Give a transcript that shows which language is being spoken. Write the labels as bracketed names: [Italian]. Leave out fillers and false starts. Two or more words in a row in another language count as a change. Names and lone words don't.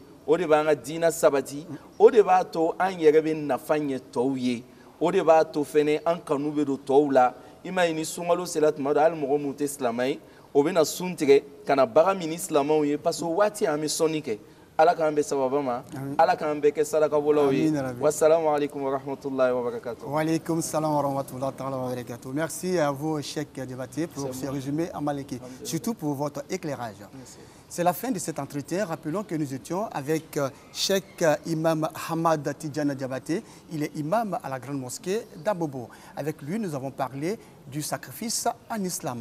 [Bambara] O de b'an ka diinɛ sabati, o de b'a to an yɛrɛ bɛ nafa ɲɛ tɔw ye, o de b'a to fɛnɛ an kanu bɛ don tɔw la. I m'a ye ni sunkalo sera tuma dɔ hali mɔgɔ minnu tɛ silamɛ ye, o bɛ na sun tigɛ ka na baga min ni silamɛw ye [French] parce que [Bambara] o waati an bɛ sɔnni kɛ. Ala k'an bɛ sababa ma, Ala k'an bɛ kɛ sarakabɔlaw ye. [Arabic] والسلام عليكم ورحمة الله وبركاته. وعليكم السلام ورحمة الله وبركاته. [French] Merci à vous, Cheikh Diabaté, pour ce résumé à Malinké, surtout pour votre éclairage. C'est la fin de cet entretien. Rappelons que nous étions avec Cheikh Imam Hamad Tidjana Diabaté. Il est imam à la grande mosquée d'Abobo. Avec lui, nous avons parlé du sacrifice en islam.